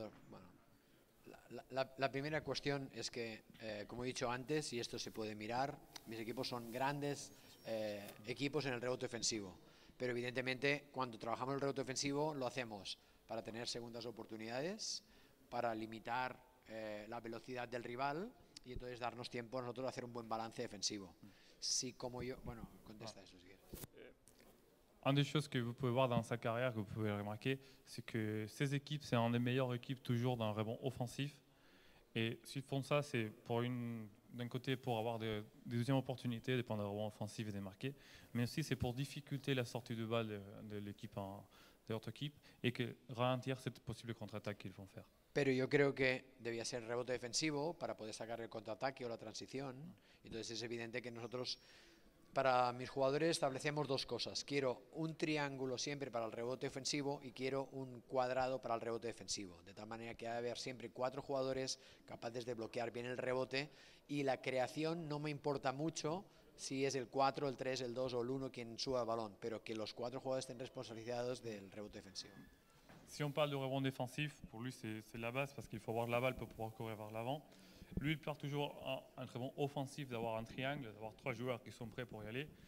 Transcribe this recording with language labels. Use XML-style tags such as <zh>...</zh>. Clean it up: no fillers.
<es>Bueno, la primera cuestión es que, como he dicho antes, y esto se puede mirar, mis equipos son grandes equipos en el rebote ofensivo. Pero evidentemente, cuando trabajamos el rebote ofensivo, lo hacemos para tener segundas oportunidades, para limitar la velocidad del rival y entonces darnos tiempo a nosotros de hacer un buen balance defensivo. Si como yo, bueno, contesta eso si quieres.</es> <fr>Une des choses que vous pouvez voir dans sa carrière, que vous pouvez remarquer, c'est que ces équipes, c'est une des meilleures équipes toujours dans le rebond offensif. Et s'ils font ça, c'est d'un côté pour avoir des deuxièmes opportunités, dépendant des rebonds offensifs et des marqués, mais aussi c'est pour difficulter la sortie de balle de l'équipe de l'autre équipe et que ralentir cette possible contre-attaque qu'ils vont faire.</fr> <es>Pero yo creo que debía ser rebote defensivo para poder sacar el contraataque o la transición. Entonces es evidente que nosotros para mis jugadores establecemos dos cosas. Quiero un triángulo siempre para el rebote ofensivo y quiero un cuadrado para el rebote defensivo. De tal manera que ha de haber siempre 4 jugadores capaces de bloquear bien el rebote, y la creación no me importa mucho si es el 4, el 3, el 2 o el 1 quien suba el balón, pero que los 4 jugadores estén responsabilizados del rebote defensivo.</es> <fr>Si on parle de rebond défensif, pour lui c'est la base parce qu'il faut avoir la balle pour pouvoir courir vers l'avant. Lui, il part toujours un rebond offensif d'avoir un triangle, d'avoir 3 joueurs qui sont prêts pour y aller.</fr>